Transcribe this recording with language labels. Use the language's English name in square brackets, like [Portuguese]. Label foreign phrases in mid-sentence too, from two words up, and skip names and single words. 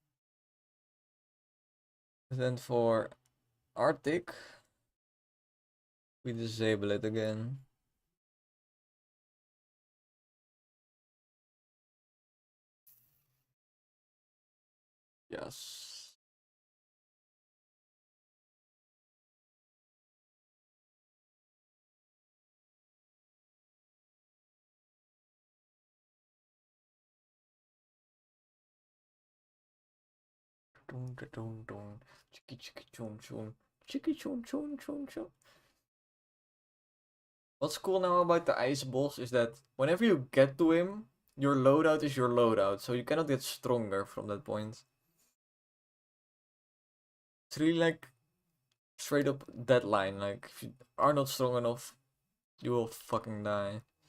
[English] And then for Arctic, we disable it again. Yes. Dun, dun, dun, dun. Chiki chiki chun chun. Chiki chun chun chun chun. What's cool now about the ice boss is that whenever you get to him, your loadout is your loadout, so you cannot get stronger from that point. It's really like straight up deadline. Like if you are not strong enough, you will fucking die.